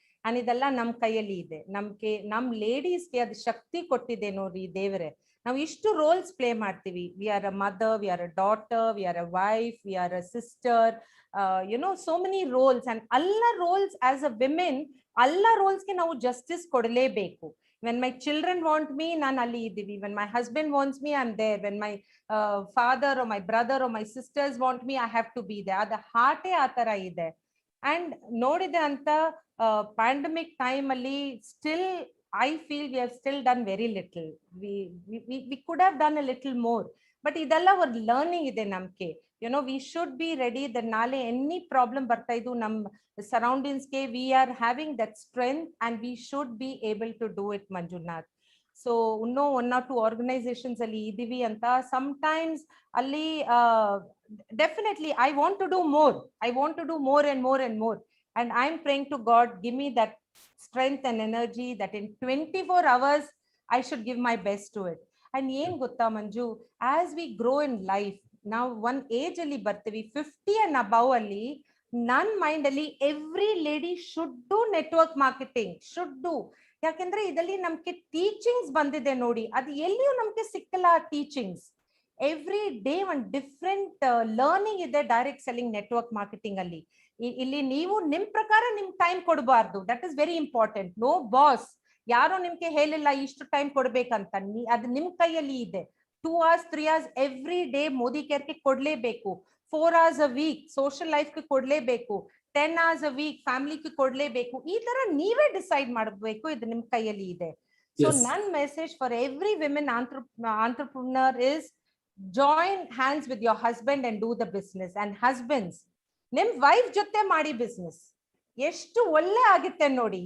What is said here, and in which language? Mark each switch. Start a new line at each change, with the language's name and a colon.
Kannada: And ಇದೆಲ್ಲ ನಮ್ ಕೈಯಲ್ಲಿ ಇದೆ. ನಮ್ ಲೇಡೀಸ್ಗೆ ಅದು ಶಕ್ತಿ ಕೊಟ್ಟಿದೆ ನೋಡ್ರಿ ದೇವರೇ. ನಾವು ಇಷ್ಟು ರೋಲ್ಸ್ ಪ್ಲೇ ಮಾಡ್ತೀವಿ.
English: We are a mother, we are a daughter, we are a wife, we are a sister, you know, so many roles.
Kannada: And ಎಲ್ಲ ರೋಲ್ಸ್ ಆಸ್ ಅ ವಿಮೆನ್, ಎಲ್ಲ ರೋಲ್ಸ್ಗೆ ನಾವು ಜಸ್ಟಿಸ್ ಕೊಡಲೇಬೇಕು.
English: when my children want me,
Kannada: ನಾನು ಅಲ್ಲಿ ಇದ್ದೀವಿ.
English: when my husband wants me, I'm there. when my father or my brother or my sisters want me, I have to be there.
Kannada: ಅದು ಹಾರ್ಟೇ ಆ ತರ ಇದೆ. ಅಂಡ್ ನೋಡಿದೆ ಅಂತ ಪ್ಯಾಂಡಮಿಕ್ ಟೈಮ್ ಅಲ್ಲಿ still
English: I feel we have still done very little. We could have done a little more.
Kannada: But ಇದೆಲ್ಲ ಒಂದು learning ಇದೆ ನಮ್ಗೆ.
English: We should be ready that ನಾಳೆ any problem
Kannada: ಬರ್ತಾ ಇದ್ದು ನಮ್ಮ
English: surroundings ಗೆ we are having that strength and we should be able to do it, Manjunath. So ಇನ್ನೂ 1 or 2 organizations ಅಲ್ಲಿ ಇದೀವಿ ಅಂತ sometimes ಅಲ್ಲಿ definitely I want to do more. I want to do more and more and more. And I'm praying to God, give me that strength and energy that in 24 hours I should give my best to it. And
Kannada: ಏನ್ ಗೊತ್ತಾ ಮಂಜು,
English: as we grow in life, ನಾವು one age ಅಲ್ಲಿ ಬರ್ತೀವಿ, 50 and above ಅಲ್ಲಿ
Kannada: ನನ್ನ mind ಅಲ್ಲಿ
English: Every lady should do network marketing, should do.
Kannada: ಯಾಕೆಂದ್ರೆ ಇದರಲ್ಲಿ ನಮ್ಗೆ ಟೀಚಿಂಗ್ಸ್ ಬಂದಿದೆ ನೋಡಿ, ಅದು ಎಲ್ಲಿಯೂ ನಮ್ಗೆ ಸಿಕ್ಕಲ್ಲ ಟೀಚಿಂಗ್ಸ್. ಎವ್ರಿ ಡೇ ಒಂದು ಡಿಫ್ರೆಂಟ್ ಲರ್ನಿಂಗ್ ಇದೆ ಡೈರೆಕ್ಟ್ ಸೆಲ್ಲಿಂಗ್ ನೆಟ್ವರ್ಕ್ ಮಾರ್ಕೆಟಿಂಗ್ ಅಲ್ಲಿ. ಇಲ್ಲಿ ನೀವು ನಿಮ್ ಪ್ರಕಾರ ನಿಮ್ ಟೈಮ್ ಕೊಡಬಾರ್ದು,
English: That is very important.
Kannada: No boss, ಯಾರೋ ನಿಮ್ಗೆ ಹೇಳಿಲ್ಲ ಇಷ್ಟು ಟೈಮ್ ಕೊಡ್ಬೇಕಂತ, ಅದು ನಿಮ್ ಕೈಯಲ್ಲಿ ಇದೆ. 2 hours 3 hours every day Modi ಕೇರ್ಗೆ ಕೊಡ್ಲೇಬೇಕು. 4 hours a week social ಲೈಫ್ಗೆ ಕೊಡ್ಲೇಬೇಕು. 10 hours a week ಫ್ಯಾಮಿಲಿಗೆ ಕೊಡ್ಲೇಬೇಕು. ಈ ತರ ನೀವೇ ಡಿಸೈಡ್ ಮಾಡಬೇಕು, ಇದು ನಿಮ್ ಕೈಯಲ್ಲಿ ಇದೆ.
English: So ನನ್ message for every women entrepreneur is join hands with your husband and do the business.
Kannada: And husbands, ನಿಮ್ ವೈಫ್ ಜೊತೆ ಮಾಡಿ ಬಿಸ್ನೆಸ್, ಎಷ್ಟು ಒಳ್ಳೆ ಆಗುತ್ತೆ ನೋಡಿ.